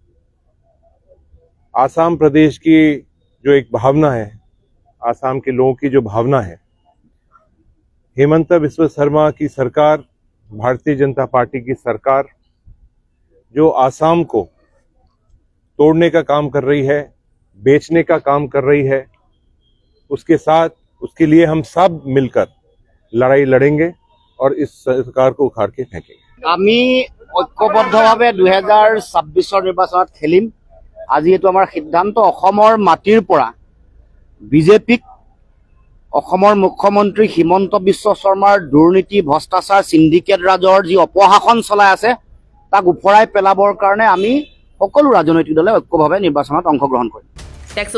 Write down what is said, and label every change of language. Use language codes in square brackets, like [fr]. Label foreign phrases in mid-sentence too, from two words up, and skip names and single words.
[hi] आसाम प्रदेश की जो एक भावना है आसाम के लोगों की जो भावना है हेमंत बिस्व शर्मा की सरकार भारतीय जनता पार्टी की सरकार जो आसाम को तोड़ने का काम कर रही है बेचने का काम कर रही है उसके साथ उसके लिए हम सब मिलकर लड़ाई लड़ेंगे और इस सरकार को उखाड़ के फेंकेंगे [as] আমি ঐক্যবদ্ধভাৱে 2026 নিৰ্বাচনত খেলিম আজি এটো আমাৰ সিদ্ধান্ত অসমৰ মাটিৰ পৰা বিজেপিক অসমৰ মুখ্যমন্ত্ৰী হিমন্ত বিশ্ব শৰ্মাৰ দুৰ্নীতি ভ্ৰষ্টাচাৰ সিন্ডিকেট ৰাজৰ যি অপহাসন চলাই আছে তাক উফৰাই পেলাবৰ কাৰণে আমি সকলো ৰাজনৈতিক দলে ঐক্যভাৱে নিৰ্বাচনত অংশগ্ৰহণ কৰিম